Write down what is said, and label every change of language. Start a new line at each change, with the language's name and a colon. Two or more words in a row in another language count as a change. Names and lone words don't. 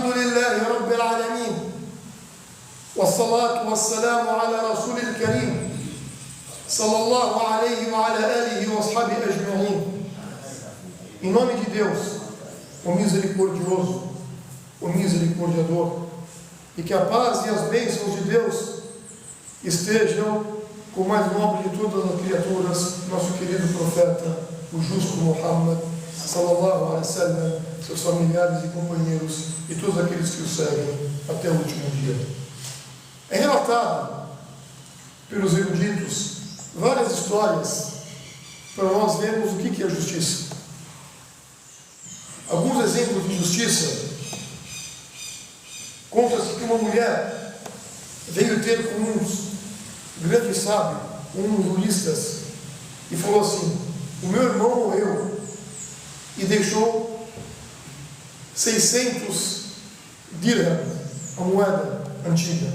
Arabic: لله رب العالمين والصلاة والسلام على رسول الكريم صلى الله عليه وعلى آله وأصحابه أجمعين.
Portuguese: Em nome de Deus, o misericordioso, o misericordiador, e que a paz e as bênçãos de Deus estejam com o mais nobre de todas as criaturas, nosso querido profeta, o justo Muhammad
Arabic: صلى الله عليه وسلم,
Portuguese: seus familiares e companheiros e todos aqueles que o seguem até o último dia. É relatado pelos eruditos várias histórias para nós vermos o que é a justiça. Alguns exemplos de justiça: conta-se que uma mulher veio ter com um grande sábio, juristas, e falou assim: o meu irmão morreu e deixou 600 dirham, a moeda antiga.